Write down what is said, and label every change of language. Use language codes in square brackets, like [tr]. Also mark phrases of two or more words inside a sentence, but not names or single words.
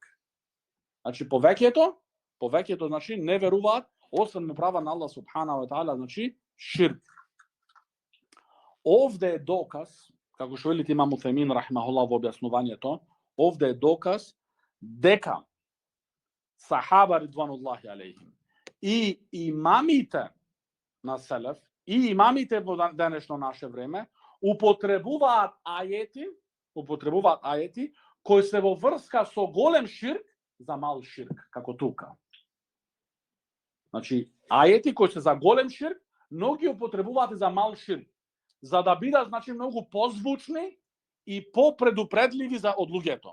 [mk] Значи, повеќето, значи, не веруваат, освен му права на Аллах [ar] سبحانه وتعالى, [mk] значи, ширк. Овде е доказ, како што вели имам Утемин рахимахуллах во објаснувањето, овде е доказ дека сахаба [ar] رضوان الله عليهم [mk] и имамите на селеф и имамите во денешно наше време употребуваат ајети кои се во врска со голем ширк за мал ширк, како тука. Значи, ајети кои се за голем ширк, но ги употребуваат и за мал ширк, за да бидат, значи, многу позвучни и попредупредливи за од луѓето.